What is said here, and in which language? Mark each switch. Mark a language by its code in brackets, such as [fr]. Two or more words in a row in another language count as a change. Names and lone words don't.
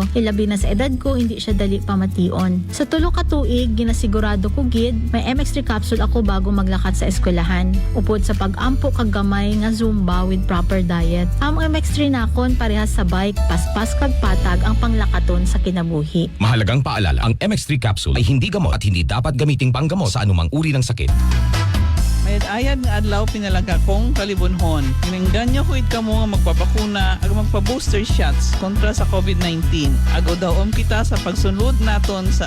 [hil] Ilabi na sa edad ko, hindi siya dali pamation. Sa tulo ka tuig, ginasigurado ko gid, may MX3 capsule ako bago maglakat sa eskwelahan. Upod sa pag-ampo kag gamay nga Zumba [en] with proper diet. [hil] Ang MX3 nakon parehas sa bike, paspas kag patag ang panglakaton sa kinabuhi. [tl] Mahalagang paalala, ang MX3 capsule ay hindi gamot at hindi dapat gamiting panggamot sa anumang uri ng sakit. [krj] Mayad ayad nga adlaw pinalaga kong kalibunhon. Kiningganyo ko ka mo nga magpapakuna ag magpa- [en] booster shots [krj] kontra sa COVID-19. Agaw daw kita sa pagsunod naton sa